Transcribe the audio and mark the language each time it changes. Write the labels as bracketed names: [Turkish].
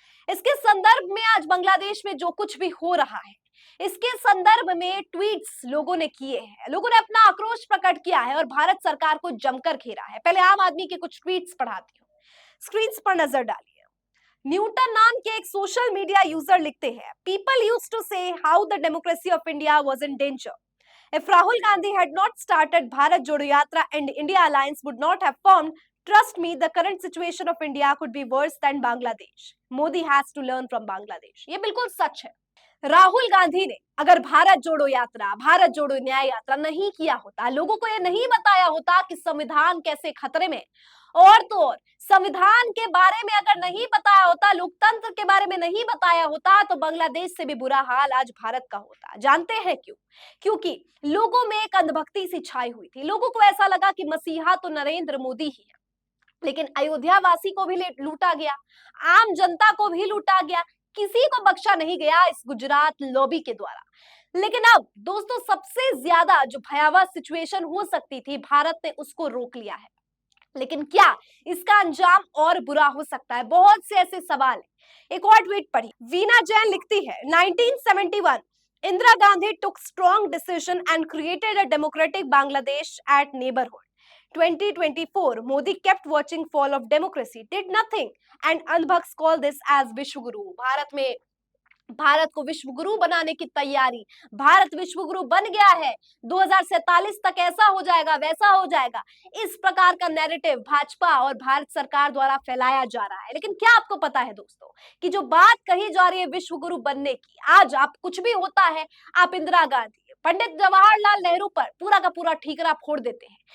[Hindi] इसके संदर्भ में आज बांग्लादेश में जो कुछ भी हो रहा है, इसके संदर्भ में ट्वीट्स लोगों ने किए हैं, लोगों ने अपना आक्रोश प्रकट किया है और भारत सरकार को जमकर घेरा है। पहले आम आदमी के कुछ ट्वीट्स पढ़ाती हूँ, स्क्रीन पर नजर डालिए। न्यूटन नाम के एक सोशल मीडिया यूजर लिखते हैं, [English] People used to say how the democracy of India was in danger. If Rahul Gandhi had not started Bharat Jodo Yatra and India Alliance would not have formed, trust me, the current situation of India could be worse than Bangladesh. Modi has to learn from Bangladesh. [Hindi] ये बिल्कुल सच है। राहुल गांधी ने अगर भारत जोड़ो यात्रा, भारत जोड़ो न्याय यात्रा नहीं किया होता, लोगों को यह नहीं बताया होता कि संविधान कैसे खतरे में, और तो और संविधान के बारे में अगर नहीं बताया होता, लोकतंत्र के बारे में नहीं बताया होता, तो बांग्लादेश से भी बुरा हाल आज भारत का होता। जानते हैं क्यों? क्योंकि लोगों में एक अंधभक्ति सी छाई हुई थी। लोगों को ऐसा लगा कि मसीहा तो नरेंद्र मोदी ही है, लेकिन अयोध्या वासी को भी लूटा गया, आम जनता को भी लूटा गया, किसी को बख्शा नहीं गया इस गुजरात लॉबी के द्वारा। लेकिन अब दोस्तों, सबसे ज्यादा जो भयावह सिचुएशन हो सकती थी, भारत ने उसको रोक लिया है। लेकिन क्या इसका अंजाम और बुरा हो सकता है? बहुत से ऐसे सवाल हैं। एक और ट्वीट पढ़ी, वीना जैन लिखती है, 1971 Indira Gandhi [English] took strong decision and created a democratic Bangladesh at neighborhood. 2024 Modi kept watching fall of democracy, did nothing, and Anbhaks call this as Vishwaguru. [Hindi] Bharat में भारत को विश्व गुरु बनाने की तैयारी, भारत विश्व गुरु बन गया है, 2047 तक ऐसा हो जाएगा, वैसा हो जाएगा। इस प्रकार का नैरेटिव भाजपा और भारत सरकार द्वारा फैलाया जा रहा है। लेकिन क्या आपको पता है दोस्तों कि जो बात कही जा रही है विश्व गुरु बनने की, आज आप कुछ भी होता है, आप इंदिरा गांधी, पंडित जवाहरलाल नेहरू पर पूरा का पूरा ठीकरा फोड़ देते हैं।